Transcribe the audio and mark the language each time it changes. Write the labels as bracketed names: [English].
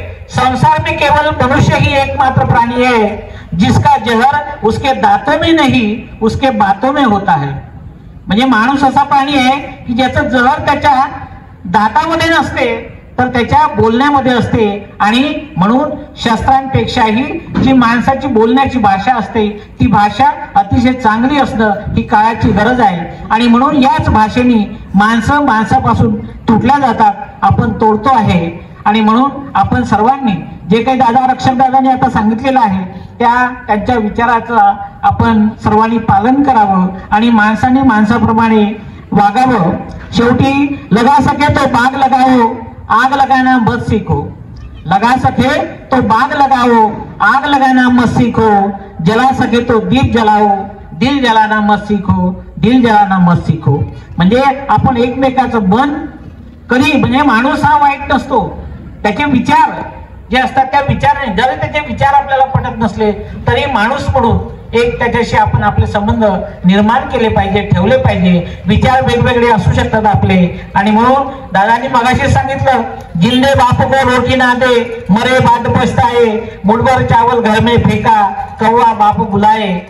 [Hindi] संसार में केवल मनुष्य ही एकमात्र प्राणी है जिसका जहर उसके दांतों में नहीं उसके बातों में होता है. [Marathi] म्हणजे माणूस असा प्राणी आहे की ज्याचं जहर त्याच्या दातामध्ये नसते तर त्याच्या बोलण्यामध्ये असते. आणि म्हणून शस्त्रांपेक्षाही जी माणसाची बोलण्याची भाषा असते ती भाषा अतिशय चांगली असणं ही काळाची गरज आहे. आणि म्हणून याच भाषेने माणसं माणसापासून तुटल्या जातात, आपण तोडतो आहे. आणि म्हणून आपण सर्वांनी जे काही रक्षकदादांनी आता सांगितलेलं आहे त्यांच्या विचाराचं आपण सर्वांनी पालन करावं आणि माणसाने माणसाप्रमाणे वागावं. [Hindi] शेवटी लगा सके तो बाग लगाओ, आग लगाना मत सीखो. लगा सके तो बाग लगाओ, आग लगाना मत सीखो. जला सके तो दीप जलाओ, दिल जलाना मत सीखो, दिल जलाना मत सीखो. [Marathi] म्हणजे आपण एकमेकाचं मन कधी, म्हणजे माणूस हा वाईट नसतो, त्याचे विचार जे असतात त्या विचाराने, जरी त्याचे विचार आपल्याला पटत नसले तरी माणूस म्हणून एक त्याच्याशी आपण आपले संबंध निर्माण केले पाहिजे, ठेवले पाहिजे. विचार वेगवेगळे असू शकतात आपले. आणि म्हणून दादांनी मगाशी सांगितलं, [Hindi] जिंदे बाप को रोटी ना दे, मरे बाद पछताए, मुठभर चावल घर में फेका, कौवा बाप बुलाए.